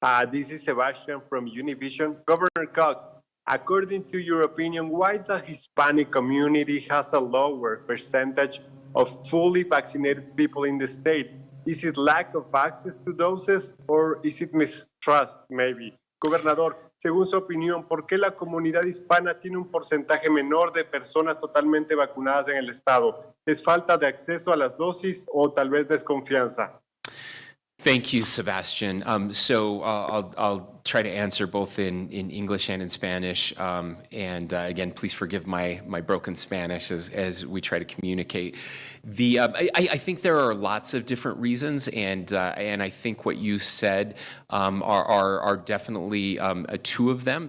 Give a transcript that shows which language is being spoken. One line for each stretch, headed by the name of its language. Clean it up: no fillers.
English: This is Sebastian from Univision. Governor Cox, according to your opinion, why the Hispanic community has a lower percentage of fully vaccinated people in the state? Is it lack of access to doses or is it mistrust, maybe?
Spanish: Gobernador, según su opinión, ¿por qué la comunidad hispana tiene un porcentaje menor de personas totalmente vacunadas en el estado? ¿Es falta de acceso a las dosis o tal vez desconfianza?
English: Thank you, Sebastian. So I'll try to answer both in English and in Spanish. And again, please forgive my broken Spanish as we try to communicate. I think there are lots of different reasons, and I think what you said are definitely two of them.